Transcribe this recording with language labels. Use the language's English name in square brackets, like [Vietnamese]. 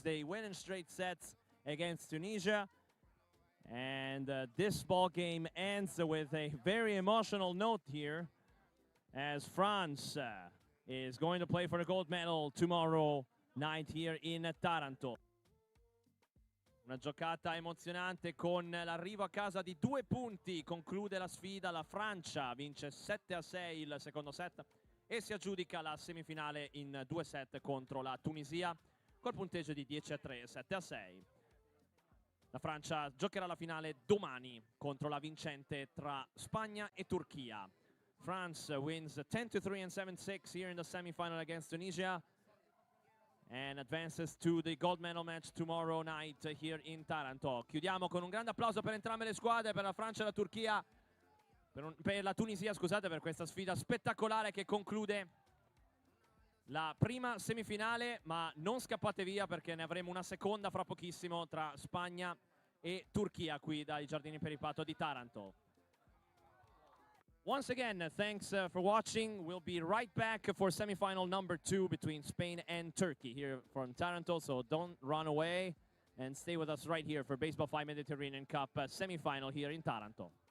[English] They win in straight sets against Tunisia. And this ball game ends with a very emotional note here as France is going to play for the gold medal tomorrow night here in Taranto. [Italian] Una giocata emozionante con l'arrivo a casa di 2 punti. Conclude la sfida la Francia, vince 7-6 il secondo set e si aggiudica la semifinale in 2 set contro la Tunisia col punteggio di 10-3, 7-6. La Francia giocherà la finale domani contro la vincente tra Spagna e Turchia. [English] France wins 10-3 and 7-6 here in the semifinal against Tunisia and advances to the gold medal match tomorrow night here in Taranto. [Italian] Chiudiamo con un grande applauso per entrambe le squadre, per la Francia e la Turchia, per la Tunisia, scusate, per questa sfida spettacolare che conclude la prima semifinale, ma non scappate via perché ne avremo una seconda fra pochissimo tra Spagna e Turchia qui dai Giardini Peripato di Taranto. [English] Once again, thanks for watching. We'll be right back for semifinal number 2 between Spain and Turkey here from Taranto, so don't run away and stay with us right here for Baseball 5 Mediterranean Cup semifinal here in Taranto.